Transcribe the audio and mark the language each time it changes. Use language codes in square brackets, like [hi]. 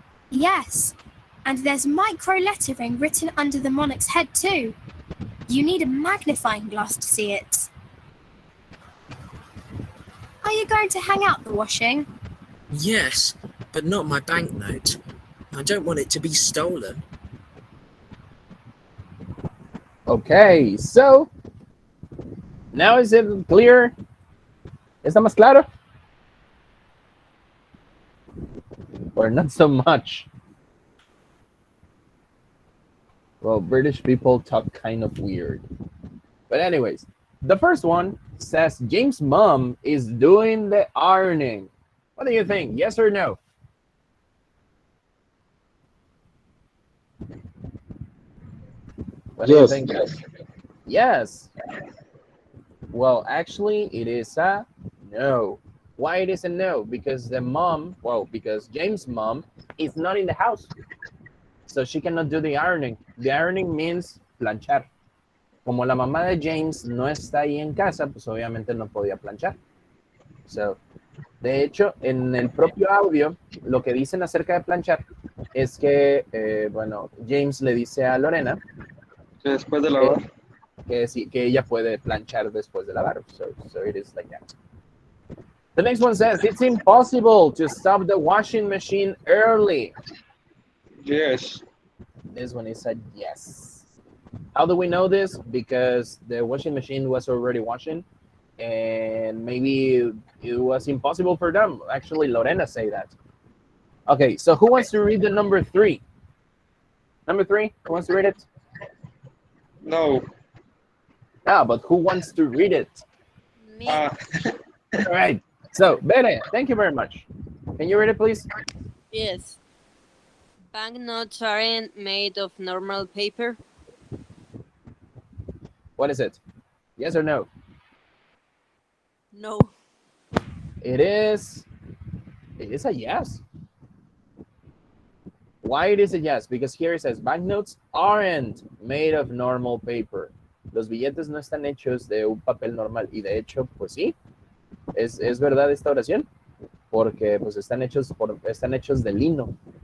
[en] Yes, and there's micro lettering written under the monarch's head too. You need a magnifying glass to see it. Are you going to hang out the washing? Yes, but not my banknote. I don't want it to be stolen. Okay, so now is it clear? [es] ¿Está más claro? [en] or not so much? Well, British people talk kind of weird. But anyways, the first one says James' mom is doing the ironing. What do you think? Yes or no? What do you Yes. think, guys? Yes. Well, actually, it is a no. Why it is a no? Because the mom, well, because James' mom is not in the house. So she cannot do the ironing. The ironing means planchar. [es] Como la mamá de James no está ahí en casa, pues obviamente no podía planchar. So, de hecho, en el propio audio, lo que dicen acerca de planchar es que, bueno, James le dice a Lorena Después de lavar. que sí, que ella puede planchar después de lavar. [en] So it is like that. The next one says, it's impossible to stop the washing machine early. Yes. This one is a yes. How do we know this? Because the washing machine was already washing and maybe it was impossible for them. Actually, Lorena say that. Okay, so who wants to read the number 3? Number 3, who wants to read it? No. But who wants to read it? Me. All right. So, Bere, thank you very much. Can you read it, please? Yes. Banknotes aren't made of normal paper. What is it? Yes or no? No. It is a yes. Why it is a yes? Because here it says banknotes aren't made of normal paper. [es] Los billetes no están hechos de un papel normal. Y de hecho, pues sí, es verdad esta oración, porque pues están hechos de lino.